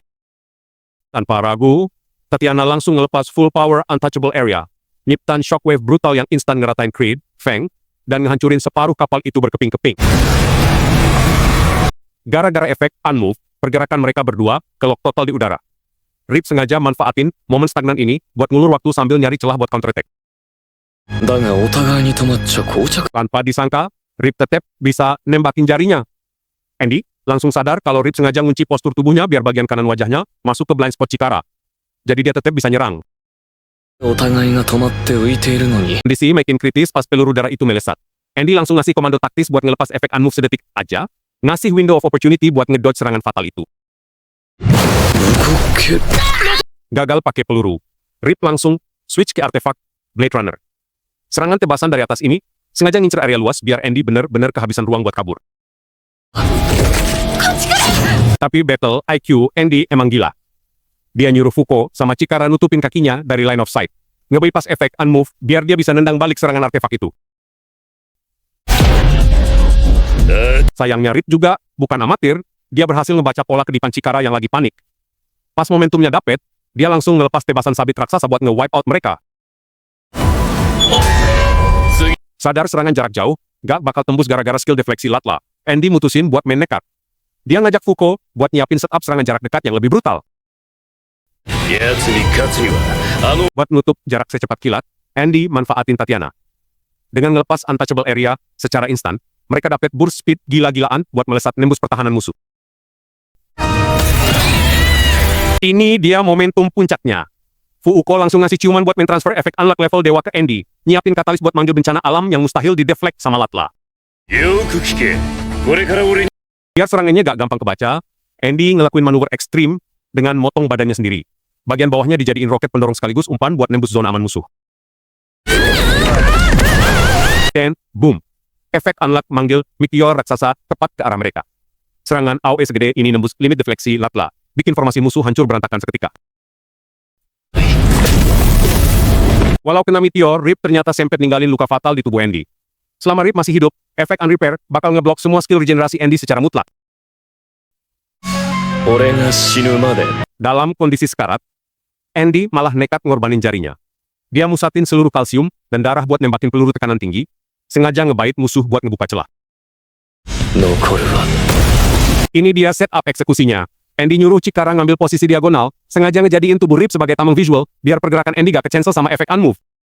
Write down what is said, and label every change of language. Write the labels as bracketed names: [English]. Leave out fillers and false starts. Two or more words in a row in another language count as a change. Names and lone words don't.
[Indonesian] Tanpa ragu, Tatiana langsung ngelepas [English] full power untouchable area, [Indonesian] nyiptain shockwave brutal yang instan ngeratain Creed, Feng, dan ngehancurin separuh kapal itu berkeping-keping. Gara-gara efek Unmove, pergerakan mereka berdua kelok total di udara. Rip sengaja manfaatin momen stagnan ini buat ngulur waktu sambil nyari celah buat [English] counter attack. [Japanese] だがお互いに止まっちゃ膠着 [Indonesian] Tanpa disangka, Rip tetep bisa nembakin jarinya. Andy langsung sadar kalau Rip sengaja ngunci postur tubuhnya biar bagian kanan wajahnya masuk ke blind spot Chikara. Jadi dia tetap bisa nyerang. [Japanese] お互いが止まって浮いているのに、 [Indonesian] Kondisi makin kritis pas peluru darah itu melesat. Andy langsung ngasih komando taktis buat ngelepas efek unmove sedetik aja, ngasih [English] window of opportunity [Indonesian] buat ngedodge serangan fatal itu. [Japanese] 動け、 [Indonesian] Gagal pakai peluru. Rip langsung switch ke artefak Blade Runner. Serangan tebasan dari atas ini sengaja ngincer area luas biar Andy bener-bener kehabisan ruang buat kabur. Tapi battle IQ Andy emang gila. Dia nyuruh Fuko sama Chikara nutupin kakinya dari [English] line of sight. [Indonesian] Nge-bypass efek unmove biar dia bisa nendang balik serangan artefak itu. Sayangnya Rip juga bukan amatir, dia berhasil ngebaca pola kedipan Chikara yang lagi panik. Pas momentumnya dapet, dia langsung ngelepas tebasan sabit raksasa buat nge- [English] wipe out [Indonesian] mereka. Sadar serangan jarak jauh, gak bakal tembus gara-gara skill defleksi Latla. Andy mutusin buat main nekat. Dia ngajak Fuko buat nyiapin setup serangan jarak dekat yang lebih brutal. [Japanese] 奴に勝つには、 [Indonesian] Buat nutup jarak secepat kilat, Andy manfaatin Tatiana. Dengan ngelepas [English] untouchable area [Indonesian] secara instan, mereka dapat [English] burst speed [Indonesian] gila-gilaan buat melesat nembus pertahanan musuh. Ini dia momentum puncaknya. Fuuko langsung ngasih ciuman buat main transfer efek unlock level dewa ke Andy, nyiapin katalis buat manggil bencana alam yang mustahil dideflect sama Latla. [Japanese] よく聞け。これから俺に、 [Indonesian] Biar serangannya gak gampang kebaca, Andy ngelakuin manuver ekstrim dengan motong badannya sendiri. Bagian bawahnya dijadiin roket pendorong sekaligus umpan buat nembus zona aman musuh. Dan, boom. Efek unlock manggil meteor raksasa tepat ke arah mereka. Serangan AoE segede ini nembus limit defleksi Latla, bikin formasi musuh hancur berantakan seketika. Walau kena meteor, Rip ternyata sempet ninggalin luka fatal di tubuh Andy. Selama Rip masih hidup, efek unrepair bakal ngeblok semua skill regenerasi Andy secara mutlak. [Japanese] 俺が死ぬまで。 [Indonesian] Dalam kondisi sekarat, Andy malah nekat ngorbanin jarinya. Dia musatin seluruh kalsium dan darah buat nembakin peluru tekanan tinggi, sengaja ngebait musuh buat ngebuka celah. [Japanese] 残るは、 [Indonesian] Ini dia setup eksekusinya. Andy nyuruh Chikara ngambil posisi diagonal, sengaja ngejadiin tubuh Rip sebagai tameng visual, biar pergerakan Andy gak ke-cancel sama efek unmove.